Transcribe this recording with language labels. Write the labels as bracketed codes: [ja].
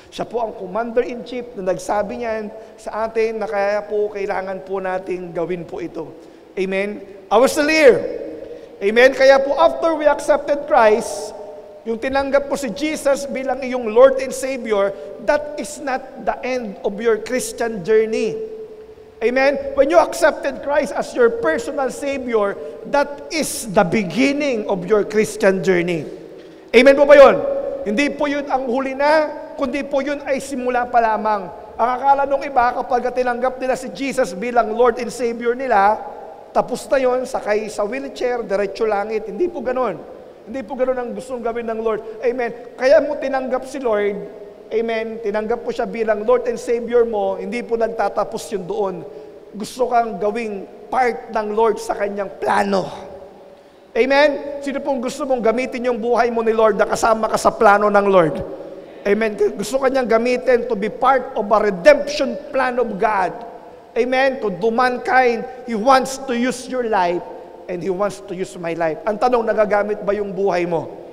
[tl] Siya po ang Commander-in-Chief na nagsabi niyan sa atin na kaya po kailangan po nating gawin po ito. [en] Amen? I was still here. Amen? [tl] Kaya po [en] after we accepted Christ, [tl] yung tinanggap po si Jesus bilang iyong [en] Lord and Savior, that is not the end of your Christian journey. Amen? When you accepted Christ as your personal Savior, that is the beginning of your Christian journey. [tl] Amen po ba yun? Hindi po yun ang huli na, kundi po yun ay simula pa lamang. Ang akala nung iba, kapag tinanggap nila si Jesus bilang Lord and Savior nila, tapos na yun, sakay sa wheelchair, diretso langit. Hindi po ganun. Hindi po ganun ang gustong gawin ng Lord. Amen. Kaya mo tinanggap si Lord, amen, tinanggap po siya bilang Lord and Savior mo, hindi po nagtatapos yun doon. Gusto kang gawing part ng Lord sa kanyang plano. Amen? Sino pong gusto mong gamitin yung buhay mo ni Lord na kasama ka sa plano ng Lord? [en] Amen? [tl] Gusto kanyang gamitin [en] to be part of a redemption plan of God. Amen? To do mankind, He wants to use your life and He wants to use my life. [tl] Ang tanong, nagagamit ba yung buhay mo?